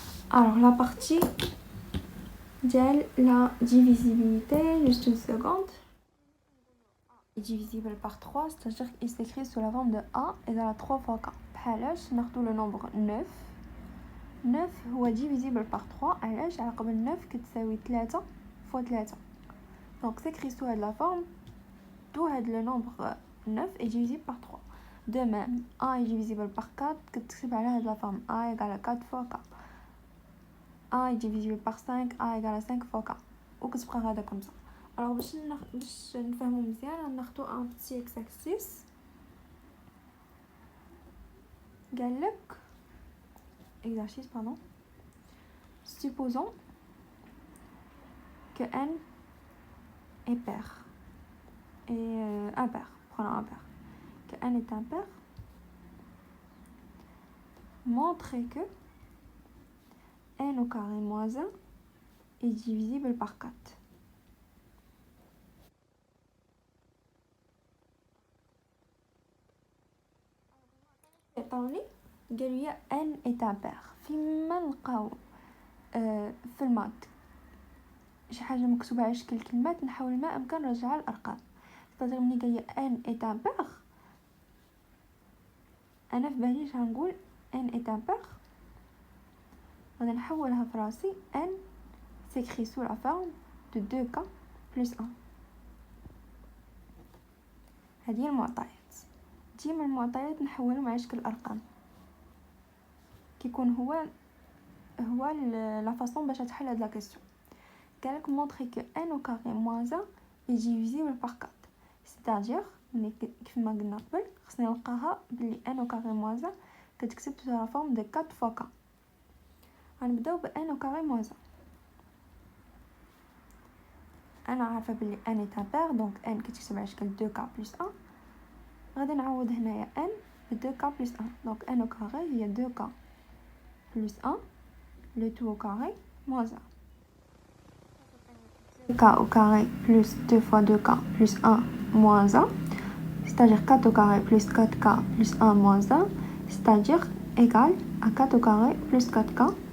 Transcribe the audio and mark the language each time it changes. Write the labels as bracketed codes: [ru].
[fr] Alors la partie ديال la divisibilité, juste une seconde. Est divisible par 3, c'est-à-dire qu'il s'écrit sous la forme de a égale à 3 fois k. [ar] بحالاش ناخدو le nombre 9. 9 هو [fr] divisible par 3 [ar] علاش؟ على قبل 9 كتساوي 3 fois 3. [fr] Donc s'écrit sous la forme d'où le nombre 9 est divisible par 3. De même, a est divisible par 4 كتكتب على la forme a égale à 4 fois k. a est divisible par 5 a égale à 5 fois k وكتبقى غادا comme ça. [ar] alors باش نفهمو مزيان ناخدو [fr] un petit exercice. قالك exercice pardon. Supposons que n est pair et impair. Prenons un pair. Que n est impair. Montrez que n au carré moins 1 est divisible par 4. [ar] عطاوني قالوا لي [fr] n est impair. [ar] فيما نلقاو في المات شي حاجه مكتوبه على شكل كلمات نحاول ما امكن نرجعها للارقام. صدق ملي قال لي n est impair انا في بالي غنقول n est impair غادي نحولها في راسي [fr] n s'écrit sous la forme de 2k plus 1. [ar] هذه المعطيات. ديما المعطيات نحولهم على شكل ارقام كيكون هو لا فاصون باش تحل هاد لا كيسيون. [fr] قالك montrer que n au carré moins 1 est divisible par 4. c'est-à-dire [ar] كيف ما قلنا قبل خصني نلقاها بلي [fr] n au carré moins 1 كتكتب sous la forme de 4 fois k. [ar] غنبداو ب [fr] n au carré moins 1. [ar] انا عارفه بلي n est impair دونك n كتكتب على شكل 2k plus 1. غادي نعوض هنايا n ب 2k plus 1 دونك n au carré هي 2k plus 1 le tout au carré moins 1. [fr] k au carré plus 2 fois 2k plus 1 moins 1, c'est-à-dire 4 au carré plus 4k plus 1 moins 1, c'est-à-dire égal à 4 au carré plus 4k.